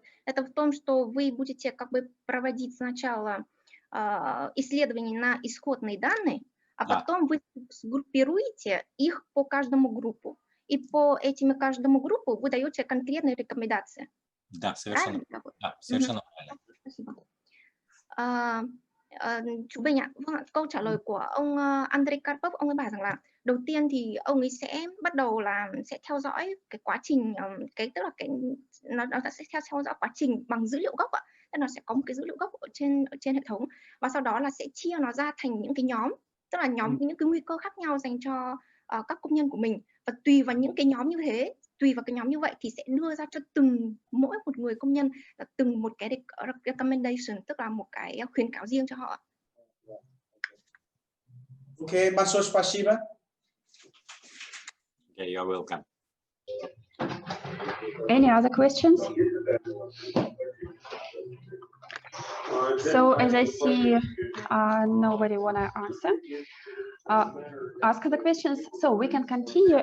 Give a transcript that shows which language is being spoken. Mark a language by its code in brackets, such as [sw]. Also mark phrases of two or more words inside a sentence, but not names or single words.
[ru] Это в том, что вы будете как бы проводить сначала исследования на исходные данные, а потом вы сгруппируете их по каждому группу. И по этим каждому группу вы даете конкретные рекомендации. Да, совершенно. Да, совершенно правильно. [vi] Chú Bình ạ, vâng ạ, câu trả lời của ông Andrei Karpov, ông ấy bảo rằng là đầu tiên thì ông ấy sẽ bắt đầu là sẽ theo dõi cái quá trình, tức là nó sẽ theo dõi quá trình bằng dữ liệu gốc ạ. Tức nó sẽ có một cái dữ liệu gốc ở trên hệ thống, và sau đó là sẽ chia nó ra thành những cái nhóm, tức là những cái nguy cơ khác nhau dành cho các công nhân của mình, và tùy vào những cái nhóm như thế, tùy vào cái nhóm như vậy thì sẽ đưa ra cho mỗi một người công nhân là từng một cái recommendation, tức là một cái khuyến cáo riêng cho họ. [ru] Okay, большое спасибо. [en] Okay, you're welcome. Any other questions? So as I see, nobody wanna ask the questions, so we can continue.